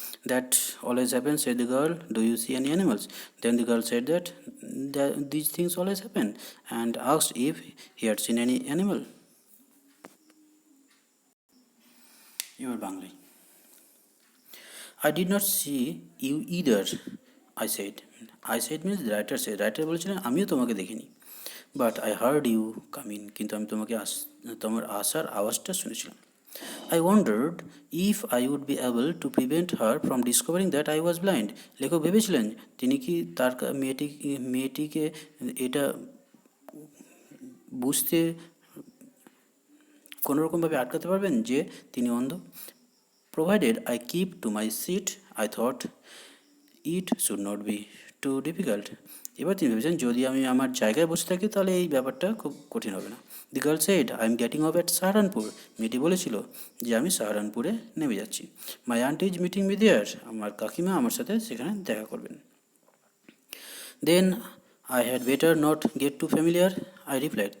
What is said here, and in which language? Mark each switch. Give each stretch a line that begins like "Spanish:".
English: That always happens, said the girl. Do you see any animals? Then the girl said that these things always happen and asked if he had seen any animal. You are Bangli. I did not see you either, I said. I said means the writer said. Writer
Bangla: বলেছিলেন আমিও তোমাকে দেখিনি.
English: But I heard you come in.
Bangla: কিন্তু আমি তোমার আসার আওয়াজটা শুনেছিলাম.
English: I wondered if I would be able to prevent her from discovering that I was blind.
Bangla: লেখক ভেবেছিলেন তিনি কি তার মেয়েটিকে এটা বুঝতে কোনোরকমভাবে আটকাতে পারবেন যে তিনি অন্ধ.
English: Provided I keep to my seat, I thought it should not be too difficult.
Bangla: এবার তিনি ভেবেছেন যদি আমি আমার জায়গায় বসে থাকি তাহলে এই ব্যাপারটা খুব কঠিন হবে না.
English: The girl said I am getting off at Saharanpur.
Bangla: মেয়েটি বলেছিল যে আমি সাহারানপুরে নেমে যাচ্ছি.
English: My aunty is meeting me there.
Bangla: আমার কাকিমা আমার সাথে সেখানে দেখা করবেন.
English: Then I had better not get too familiar, I replied.